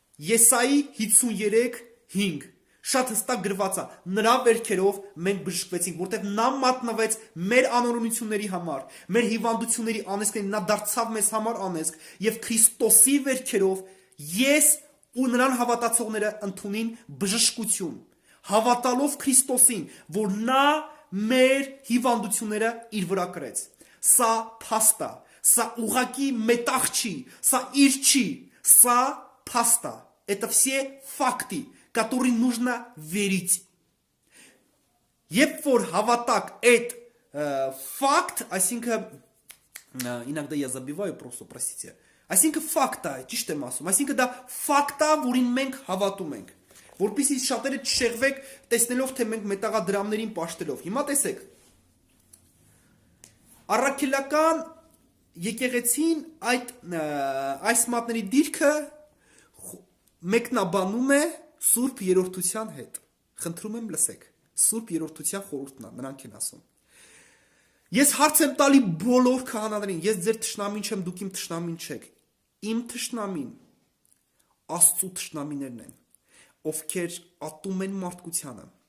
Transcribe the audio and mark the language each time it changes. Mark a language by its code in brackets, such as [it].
[hy] Եսայի 53:5 շատ հստակ գրված է, նրա վերքերով մենք բժշկվեցինք, որտեղ նա մատնվեց մեր անօրենությունների համար, մեր հիվանդությունների անեծքների, նա դարձավ մեզ համար անեծք եւ Քրիստոսի վերքերով ես ու նրան հավատացողները ընդունին բժշկություն, հավատալով Քրիստոսին, որ նա մեր հիվանդությունները իր վրա կրեց։ Սա փաստ է, սա ուղակի մետաղ չի, սա իր չի, սա փաստ է։ [ru] Это все факты, которые нужно верить. [hy] Երբ որ հավատակ այդ [ru] факт, [hy] այսինքն [ru] иногда я забиваю просто, простите. [hy] Այսինքն ֆակտ է, ճիշտ եմ ասում, այսինքն դա ֆակտ է, որին մենք հավատում ենք, որպեսզի շատերը չշեղվեք, տեսնելով թե մենք մետաղադրամներին պաշտելով։ Հիմա տեսեք։ Առաքելական եկեղեցին այս մատների դիրքը մեկնաբանում է Սուրբ Երրորդության հետ։ Խնդրում եմ լսեք։ Սուրբ Երրորդության խորհուրդն է, նրանք են ասում։ Ես հարց եմ տալի բոլոր քահանաներին, ես ձեր թշնամին չեմ, դուք իմ թշնամին չեք։ Իմ թշնամին Աստծո թշնամիներն են, ովքեր ատում են մարդկությանը,